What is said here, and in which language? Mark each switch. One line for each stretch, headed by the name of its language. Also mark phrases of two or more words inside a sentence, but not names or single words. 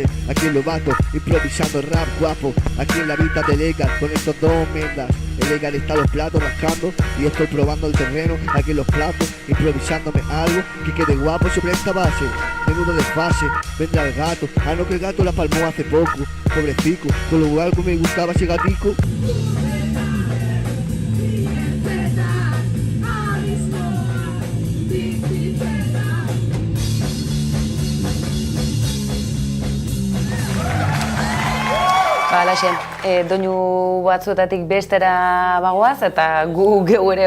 Spanish: Aquí en Lobato, improvisando rap guapo. Aquí en la vida de Legal, con estos dos mendas. El Legal está los platos rascando y yo estoy probando el terreno aquí en los platos, improvisándome algo que quede guapo sobre esta base. Menudo desfase, vendrá el gato. Ah, no, que el gato la palmó hace poco. Pobrecico, con lo algo me gustaba ese gatico.
Basque: Halaxe, doinu batzuetatik bestera bagoaz eta gu geu ere